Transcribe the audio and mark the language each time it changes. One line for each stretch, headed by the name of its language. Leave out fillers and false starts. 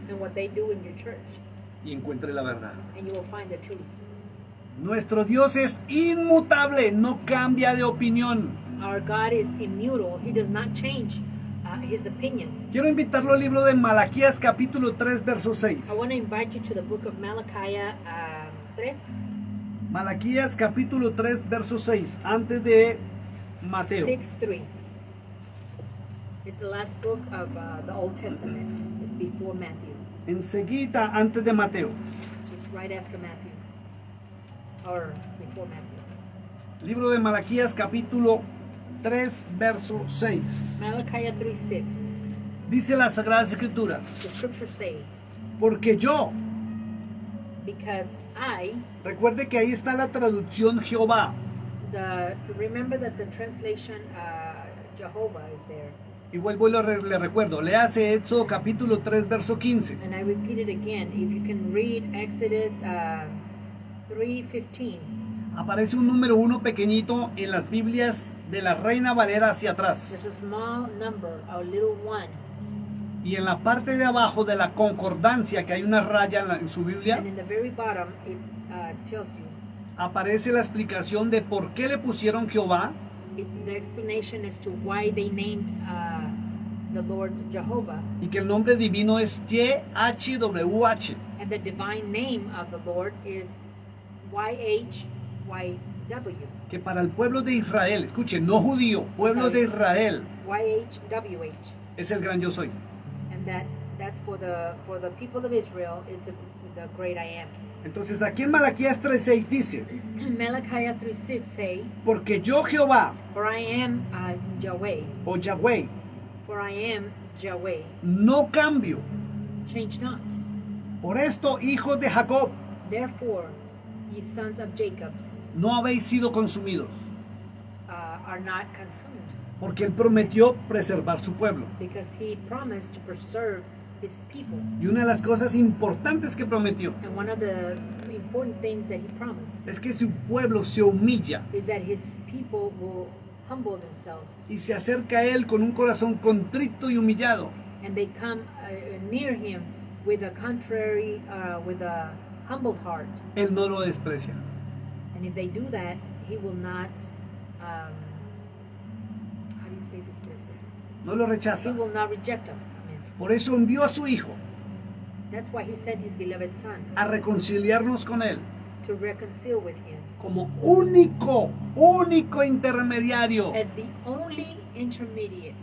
English: and what they do in your church,
Spanish: y encuentre la verdad.
English: and you will find the truth.
Spanish: Nuestro Dios es inmutable, no cambia de opinión.
English: Our God is immutable. He does not change his opinion.
Spanish: Quiero invitarlo al libro de Malaquías capítulo 3, verso 6.
English: I want to invite you to the book of Malachi 3,
Spanish: Malaquías capítulo 3, verso 6, antes de Mateo.
English: 6:3. It's the last book of the Old Testament. It's before Matthew.
Spanish: Enseguida antes de Mateo.
English: It's right after Matthew. Or before Matthew.
Spanish: Libro de Malaquías capítulo 3, verso 6.
English: Malachi 3:6.
Spanish: Dice las Sagradas Escrituras,
English: The scriptures say,
Spanish: porque yo,
English: because I,
Spanish: recuerde que ahí está la traducción Jehová,
English: remember that the translation Jehovah is there.
Spanish: Y vuelvo y le recuerdo, léase Éxodo capítulo 3, verso 15.
English: And I repeat it again. If you can read Exodus 3:15.
Spanish: Aparece un número 1 pequeñito en las Biblias de la Reina Valera hacia atrás.
English: There's a small number, a little one.
Spanish: Y en la parte de abajo de la concordancia, que hay una raya en su Biblia,
English: And in the very bottom, it tells you.
Spanish: aparece la explicación de por qué le pusieron Jehová.
English: The explanation as to why they named the Lord Jehovah.
Spanish: Y que el nombre divino es YHWH.
English: And the divine name of the Lord is YHYW.
Spanish: Que para el pueblo de Israel, escuchen, no judío, pueblo de Israel,
English: YHWH.
Spanish: es el gran yo soy.
English: And that's for the people of Israel is the great I am.
Spanish: Entonces aquí en Malaquías 3:6 dice,
English: Malachi 3:6 say,
Spanish: porque yo Jehová,
English: for I am Yahweh,
Spanish: o Yahweh,
English: for I am Yahweh,
Spanish: no cambio.
English: change not.
Spanish: Por esto, hijos de Jacob,
English: Therefore, ye sons of Jacob
Spanish: no habéis sido consumidos,
English: are not consumed,
Spanish: porque él prometió preservar su pueblo.
English: because he promised to preserve his people.
Spanish: Y una de las cosas importantes que prometió
English: And one of the important things that he promised
Spanish: es que su pueblo se humilla
English: is that his people will humble themselves,
Spanish: y se acerca a él con un corazón contrito y humillado.
English: and they come near him with a with a humbled heart.
Spanish: Él no lo desprecia.
English: And if they do that, he will not, how do you say this?
Spanish: No lo
English: He
Spanish: rechaza.
English: will not reject them. Amen.
Spanish: Por eso envió a su hijo
English: That's why he sent his beloved son
Spanish: a reconciliarnos con él
English: to reconcile with him
Spanish: como único intermediario
English: as the only intermediate